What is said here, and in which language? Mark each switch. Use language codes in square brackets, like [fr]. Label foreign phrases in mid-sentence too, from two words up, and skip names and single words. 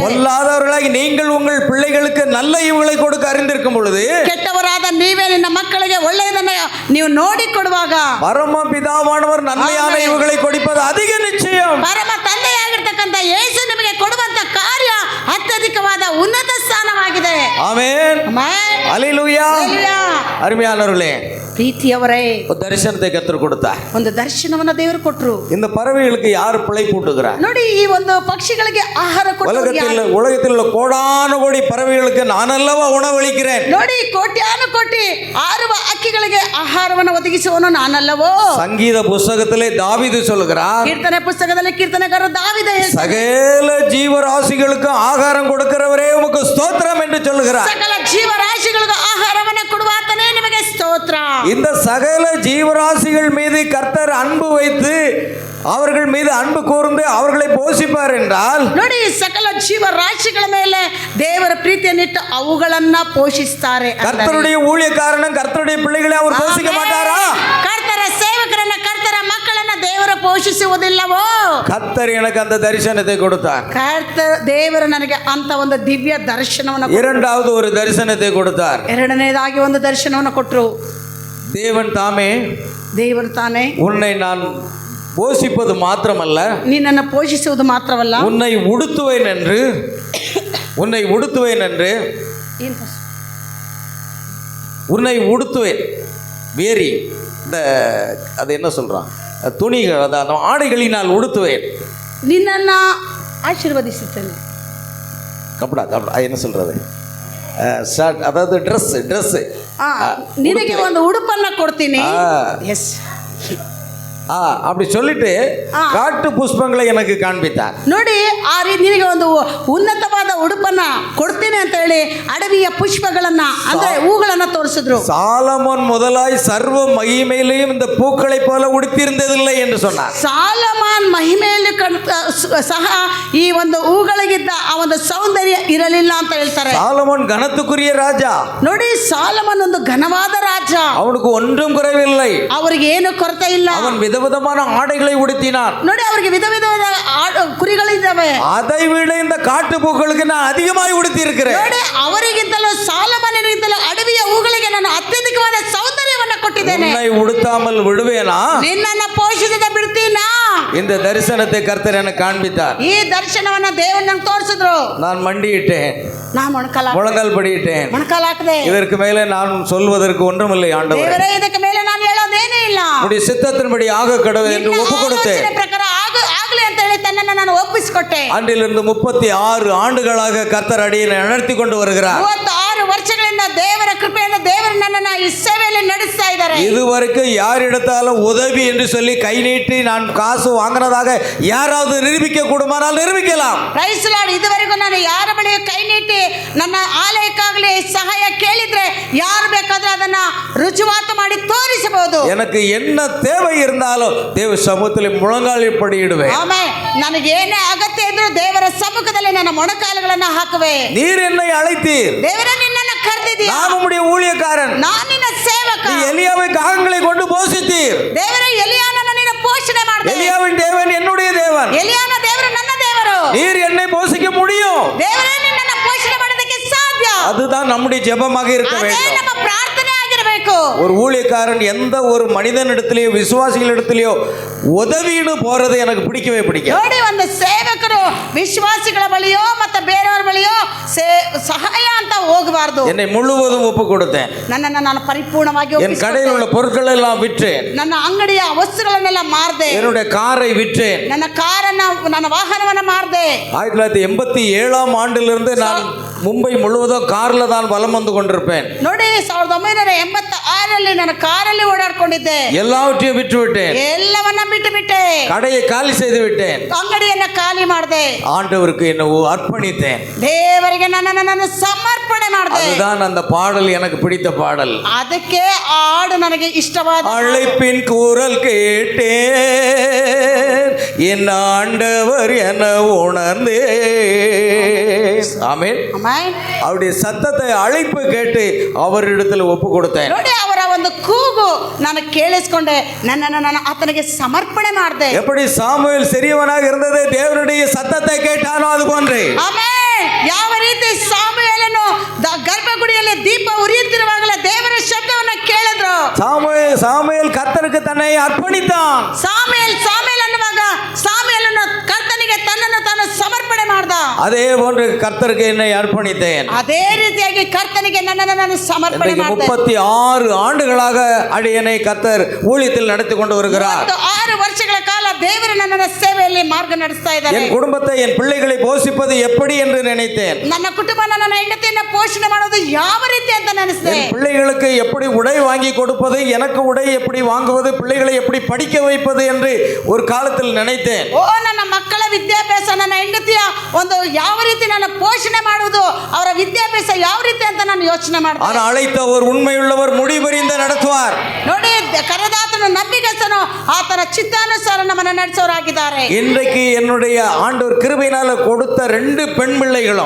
[ta] பொல்லாதவர்களாகி நீங்கள் உங்கள் பிள்ளைகளுக்கு நல்ல இவுகளை கொடுக்க அறிந்திருக்கும் பொழுது, [kn] ಕೆಟ್ಟವರಾದ ನೀವೇ ನಿನ್ನ ಮಕ್ಕಳಿಗೆ ಒಳ್ಳೆಯದನ್ನ ನೀವು ನೋಡಿ ಕೊಡುವಾಗ, [ta] பரமபிதாவானவர் நன்மையான இவுகளை கொடுப்பது அதிக நிச்சயம். [kn] ಪರಮ ತಂದೆಯಾಗಿರ್ತಕ್ಕಂಥ ಯೇಸು ನಿಮಗೆ ಕೊಡುವಂತ ಕಾರ್ಯ ಅತ್ಯಧಿಕವಾದ ಉನ್ನತ ಸ್ಥಾನವಾಗಿದೆ. [ta] ஆமென். [kn] ಆಮೆನ್. [ta] அல்லேலூயா. [kn] ಹಲ್ಲೆಲೂಯಾ. [ta] அருமையானவர்களே, [kn] ಪ್ರೀತಿಯವರೇ, [ta] ஒரு தரிசனத்தை கர்த்தர் கொடுத்தார். [kn] ಒಂದು ದರ್ಶನವನ್ನ ದೇವರು ಕೊಟ್ಟರು. [ta] இந்த பறவைகளுக்கு யார் பிழைப்பூட்டுகிறார்? [kn] ನೋಡಿ, ಈ ಒಂದು ಪಕ್ಷಿಗಳಿಗೆ ಆಹಾರ [ta] உலகத்தில் உள்ள கோடான கோடி பறவைகளுக்கு நான் அல்லவா உணவளிக்கிறேன். [kn] ನೋಡಿ, ಕೋಟ್ಯಾನು ಕೋಟಿ ಆರುವ ಹಕ್ಕಿಗಳಿಗೆ ಆಹಾರವನ್ನು ಒದಗಿಸುವನು ನಾನಲ್ಲವೋ? [ta] சங்கீத புஸ்தகத்திலே தாவீது சொல்கிறார், [kn] ಕೀರ್ತನೆ ಪುಸ್ತಕದಲ್ಲಿ ಕೀರ್ತನೆಗಾರ ದಾವೀದ [ta] சகல ஜீவராசிகளுக்கு ஆகாரம் கொடுக்கிறவரே உமக்கு ஸ்தோத்திரம் என்று சொல்கிறார். [kn] ಸಕಲ ಜೀವರಾಶಿಗಳಿಗೂ ಆಹಾರವನ್ನು ಕೊಡುವಾತನೇ ನಿಮಗೆ [ta] இந்த சகல ஜீவராசிகள் மீது கர்த்தர் அன்பு வைத்து அவர்கள் மீது அன்பு கூர்ந்து அவர்களை போஷಿப்பார் என்றால், [kn] ನೋಡಿ ಸಕಲ ಜೀವರಾಶಿಗಳ ಮೇಲೆ ದೇವರ ಪ್ರೀತಿಯನ್ನಿಟ್ಟು ಅವುಗಳನ್ನ ಪೋಷಿಸ್ತಾರೆ. [ta] கர்த்தருடைய ஊழியக்காரனும் கர்த்தருடைய பிள்ளைகளை அவர் போஷிக்க மாட்டாரா? [kn] ಕರ್ತರ ಸೇವಕರನ್ನ ಕರ್ತರ ಮಕ್ಕಳನ್ನ ದೇವರು ಪೋಷಿಸುವುದಿಲ್ಲವೋ? [ta] கர்த்தர் எனக்கு அந்த தரிசனத்தை கொடுத்தார். [kn] ದೇವರು ನನಗೆ ಅಂತ ಒಂದು ದಿವ್ಯ ದರ್ಶನವನ್ನು, [ta] இரண்டாவது ஒரு தரிசனத்தை கொடுத்தார். [kn] ಎರಡನೇದಾಗಿ ಒಂದು ದರ್ಶನವನ್ನು ಕೊಟ್ಟರು. [ta] தேவன் தாமே [kn] ದೇವರು ತಾನೇ [ta] உன்னை நான் போஷிப்பது மாத்திரமல்ல, [kn] ನಿನ್ನನ್ನು ಪೋಷಿಸುವುದು ಮಾತ್ರವಲ್ಲ, [ta] உன்னை உடுத்துவேன் என்று உன்னை உடுத்துவேன். வேரி இந்த அது என்ன சொல்கிறான், துணிகள், அதாவது ஆடைகளினால் உடுத்துவேன். [kn] ನಿನ್ನನ್ನು ಆಶೀರ್ವದಿಸುತ್ತೇನೆ. [ta] கப்படா அது என்ன சொல்கிறது, ஷர்ட், அதாவது ட்ரெஸ்ஸு [kn] ನಿನಗೆ ಒಂದು ಉಡುಪನ್ನ ಕೊಡ್ತೀನಿ. ಎಸ್, [ta] அப்படி சொல்லிட்டு காட்டு புஷ்பங்களை எனக்கு காண்பித்தார். [kn] ನೋಡಿ, ಆ ರೀತಿ ನಿನಗೆ ಒಂದು ಉನ್ನತವಾದ ಉಡುಪನ್ನ ಕೊಡ್ತೀನಿ ಅಂತ ಹೇಳಿ ಅಡವಿಯ ಪುಷ್ಪಗಳನ್ನ ಅಂದ್ರೆ ಹೂಗಳನ್ನ ತೋರಿಸಿದ್ರು. [ta] சாலமோன் முதலாய் சர்வ மகிமையிலையும் இந்த பூக்களை போல உடுத்திருந்ததில்லை என்று சொன்னார். [kn] ಸಾಲಮಾನ್ ಮಹಿಮೆಯಲ್ಲಿ ಸಹ ಈ ಒಂದು ಹೂಗಳಿಗಿದ್ದ ಆ ಒಂದು ಸೌಂದರ್ಯ ಇರಲಿಲ್ಲ ಅಂತ ಹೇಳ್ತಾರೆ. [ta] சாலமோன் கனத்துக்குரிய ராஜா. [kn] ನೋಡಿ, ಸಾಲಮನ್ ಒಂದು ಘನವಾದ ರಾಜ. [ta] அவனுக்கு ஒன்றும் குறைவில்லை. [kn] ಅವರಿಗೆ ಏನು ಕೊರತೆ ಇಲ್ಲ. [ta] அவன் விதவிதமான ஆடைகளை உடுத்தினான். [kn] ನೋಡಿ, ಅವರಿಗೆ ವಿಧ ವಿಧವಾದ ಕುರಿಗಳಿದ್ದಾವೆ. [ta] அதை விட இந்த காட்டு பூக்களுக்கு நான் அதிகமாய் உடுத்தி இருக்கிறேன். [kn] ನೋಡಿ, ಅವರಿಗಿಂತಲೂ ಸಾಲಮನಿಗಿಂತಲೂ ಅಡವಿಯ ಹೂಗಳಿಗೆ ನಾನು ಅತ್ಯಧಿಕವಾದ ಸೌಂದರ್ಯವನ್ನು ಕೊಟ್ಟಿದ್ದೇನೆ. [ta] உன்னை உடுத்தாமல் விடுவேனா? [kn] ನಿನ್ನನ್ನು ಪೋಷಿಸದೆ ಬಿಡ್ತೀನಾ? [ta] இந்த தரிசனத்தை கர்த்தர் எனக்கு காண்பித்தார். [kn] ಈ ದರ್ಶನವನ್ನ ದೇವರು ನನಗೆ ತೋರಿಸಿದ್ರು. [ta] நான் மண்டியிட்டேன், நான் முழங்கால் படியிட்டேன். [kn] ಮೊಣಕಾಲು ಹಾಕಿದೆ. [ta] இதற்கு மேலே நான் சொல்வதற்கு ஒன்றுமில்லை ஆண்டவரே. [kn] ದೇವರೇ, ಇದಕ್ಕೆ ಮೇಲೆ ನಾನು ಹೇಳೋದೇನೇ ಇಲ್ಲ. [ta] உம்முடைய சித்தத்தின்படி ஆக கடவுள் என்று ஒப்பு கொடுத்தேன். [kn] ಪ್ರಕಾರ ಆಗಲಿ ಅಂತ ಹೇಳಿ ತನ್ನನ್ನು ನಾನು ಒಪ್ಪಿಸಿಕೊಟ್ಟೆ. [ta] அன்றிலிருந்து 36 ஆண்டுகளாக கர்த்தர் அடியை நடத்தி கொண்டு வருகிறார். [kn] 36 ವರ್ಷಗಳಿಂದ ದೇವರ ಕೃಪೆಯಿಂದ ದೇವರು ನನ್ನನ್ನು ಈ ಸೇವೆಯಲ್ಲಿ ನಡೆಸ್ತಾ ಇದ್ದಾರೆ. [ta] இதுவரைக்கும் யாரிடத்தாலும் உதவி என்று சொல்லி கை நீட்டி நான் காசு வாங்கினதாக யாராவது நிரூபிக்க கூடுமானால் நிரூபிக்கலாம். [en] Praise Lord. [kn] ಇದುವರೆಗೂ ನಾನು ಯಾರ ಬಳಿಯೂ ಕೈ ನೀಟಿ ನನ್ನ ಆಲಯಕ್ಕಾಗಲಿ ಸಹಾಯ ಕೇಳಿದ್ರೆ ಯಾರು ಬೇಕಾದ್ರೆ ಅದನ್ನ ರುಜುವಾತು ಮಾಡಿ ತೋರಿಸಬಹುದು. [ta] எனக்கு என்ன தேவை இருந்தாலும் தேவ சமூகத்தில் முழங்காலில் படியிடுவேன். [kn] ಆಮೆನ್. ನನಗೆ ಏನೇ ಅಗತ್ಯ ಇದ್ರೂ ದೇವರ ಸಮ್ಮುಖದಲ್ಲಿ ನನ್ನ ಮೊಣಕಾಲುಗಳನ್ನ ಹಾಕುವೆ. [ta] நீர் என்னை அழைத்தீர், [kn] ದೇವರೇ, ನಿನ್ನನ್ನು ಕರೆದಿದ್ದೀಯ. [ta] நான் உம்முடைய ஊழியக்காரன். [kn] ನಾನು ನಿನ್ನ ಸೇವಕ. [ta] நீ எலியாவை காகங்களை கொண்டு போஷித்தீர். [kn] ದೇವರೇ, ಎಲಿಯಾನನ್ನು ನೀನು ಪೋಷಣೆ ಮಾಡಿದೆ. [ta] எலியாவின் தேவன் என்னுடைய தேவன். [kn] ಎಲಿಯಾನ ದೇವರು ನನ್ನ ದೇವರು. [ta] நீர் என்னை போஷிக்க முடியும். [kn] ದೇವರೇ, ನಿನ್ನನ್ನು ಪೋಷಣೆ ಮಾಡೋದಕ್ಕೆ ಸಾಧ್ಯ. [ta] அதுதான் நம்முடைய ஜெபமாக இருக்க [kn] ಅದೇ [ta] வேண்டும். [kn] ನಮ್ಮ ಪ್ರಾರ್ಥನೆ ಆಗಿರಬೇಕು. [ta] ஒரு ஊழியக்காரன் எந்த ஒரு மனிதனிடத்திலேயோ விசுவாசிகளிடத்திலேயோ உதவின்னு போறது எனக்கு பிடிக்கவே பிடிக்காது. [kn] ನೋಡಿ, ಒಂದು ಸೇವಕರು ವಿಶ್ವಾಸಿಗಳ ಬಳಿಯೋ ಮತ್ತೆ ಬೇರೆಯವರ ಬಳಿಯೋ ಸಹಾಯ ಅಂತ ಹೋಗಬಾರದು. [ta] என்னை முழுவதும் ஒப்பு கொடுத்தேன். [kn] ನನ್ನನ್ನು ನಾನು ಪರಿಪೂರ್ಣವಾಗಿ [ta] என் கடையில் உள்ள பொருட்கள் எல்லாம் விற்றேன். [kn] ನನ್ನ ಅಂಗಡಿಯ ವಸ್ತುಗಳನ್ನೆಲ್ಲ ಮಾರ್ದೆ. [ta] என்னுடைய காரை விற்றேன். [kn] ನನ್ನ ಕಾರನ್ನ, ನನ್ನ ವಾಹನವನ್ನ ಮಾರ್ದೆ. [ta] 1987 ஆண்டிலிருந்து நான் மும்பை முழுவதும் கார்ல தான் வலம் வந்து கொண்டிருப்பேன். [kn] ನೋಡಿ, 1986ರಲ್ಲಿ ನಾನು ಕಾರಲ್ಲಿ ಓಡಾಡ್ಕೊಂಡಿದ್ದೆ. [ta] எல்லாவற்றையும் விற்று விட்டேன். [kn] ಎಲ್ಲವನ್ನ ಬಿಟ್ಟು ಬಿಟ್ಟೆ. [ta] கடையை காலி செய்து விட்டேன். [kn] ಅಂಗಡಿಯನ್ನ ಖಾಲಿ ಮಾಡಿದೆ. [ta] ஆண்டவருக்கு என்ன அர்ப்பணித்தேன். [kn] ದೇವರಿಗೆ ನನ್ನನ್ನು ಸಮರ್ಪಣೆ ಮಾಡಿದೆ. [ta] அதுதான் அந்த பாடல் எனக்கு பிடித்த பாடல். [kn] ಅದಕ್ಕೆ ಆ ಹಾಡು ನನಗೆ ಇಷ್ಟವಾದ. [ta] அழைப்பின் குரல் கேட்டேன், என் ஆண்டவர் என உணர்ந்தே. ஆமென். அவருடைய சத்தத்தை அழைப்பு கேட்டு அவரிடத்தில் ஒப்பு கொடுத்தேன். [kn] ನೋಡಿ, ಅವರ ಒಂದು ಕೂಗು ನಾನು ಕೇಳಿಸಿಕೊಂಡೆ. ನನ್ನನ್ನು ನಾನು ಆತನಿಗೆ ಸಮರ್ಪಣೆ ಮಾಡಿದೆ. [ta] எப்படி சாமுவேல் சிறியவனாக இருந்தது தேவனுடைய சத்தத்தை கேட்டானோ அது போன்றே. [kn] ಆಮೆನ್. ಯಾವ ರೀತಿ ಸಾಮುವೇಲನು ಗರ್ಭಗುಡಿಯಲ್ಲಿ ದೀಪ ಉರಿಯುತ್ತಿರುವಾಗಲೇ ದೇವರ ಶಬ್ದವನ್ನು ಕೇಳಿದ್ರು. [ta] சாமுவேல் கர்த்தருக்கு தன்னை அர்ப்பணித்தான். [kn] ಸಾಮುವೇಲ್ ಅನ್ನುವಾಗ ಸಾಮುವೇಲನು ಕರ್ತನಿಗೆ ತನ್ನನ್ನು ತಾನು ಸಮರ್ಪಣೆ ಮಾಡ್ದ. [ta] அதே போன்று கர்த்தருக்கு என்னை அர்ப்பணித்தேன். [kn] ಅದೇ ರೀತಿಯಾಗಿ ಕರ್ತನಿಗೆ ನನ್ನನ್ನು ನಾನು ಸಮರ್ಪಣೆ ಮಾಡಿದೆ. [ta] 36 ஆண்டுகளாக அடியனை கர்த்தர் ஊழியத்தில் நடத்தி கொண்டு வருகிறார். [kn] 6 ವರ್ಷಗಳ ಕಾಲ ದೇವರು ನನ್ನನ್ನು ಸೇವೆಯಲ್ಲಿ ಮಾರ್ಗ ನಡೆಸ್ತಾ ಇದ್ದಾರೆ. [ta] என் குடும்பத்தை, என் பிள்ளைகளை போஷிப்பது எப்படி என்று நினைத்தேன். [kn] ನನ್ನ ಕುಟುಂಬ, ನನ್ನ ಹೆಂಡತಿಯನ್ನು ಪೋಷಣೆ ಮಾಡೋದು ಯಾವ ರೀತಿ ಅಂತ ನೆನೆಸಿದೆ. [ta] என் பிள்ளைகளுக்கு எப்படி உடை வாங்கி கொடுப்பது, எனக்கு உடை எப்படி வாங்குவது, பிள்ளைகளை எப்படி படிக்க வைப்பது என்று ஒரு காலத்தில் நினைத்தேன். [kn] ನನ್ನ ಮಕ್ಕಳ ವಿದ್ಯಾಭ್ಯಾಸ ನನ್ನ ಹೆಂಡತಿಯ ಒಂದು ಯಾವ ರೀತಿ ನಾನು ಪೋಷಣೆ ಮಾಡುವುದು, ಅವರ ವಿದ್ಯಾಭ್ಯಾಸ ಯಾವ ರೀತಿ ಅಂತ ನಾನು ಯೋಚನೆ ಮಾಡ್ತೀನಿ. [ta] ஆனால் அழைத்தவர் உண்மையுள்ளவர், முடிவறிந்து நடத்துவார். [kn] ನೋಡಿ, ಕರೆದಾತನು ನಂಬಿಗಸ್ತನು, ಆತನ ಚಿತ್ತಾನುಸಾರ ನಮ್ಮನ್ನು ನಡೆಸೋರಾಗಿದ್ದಾರೆ. [ta] இன்றைக்கு என்னுடைய ஆண்டவர் கிருபையினால கொடுத்த 2 பெண் பிள்ளைகளும்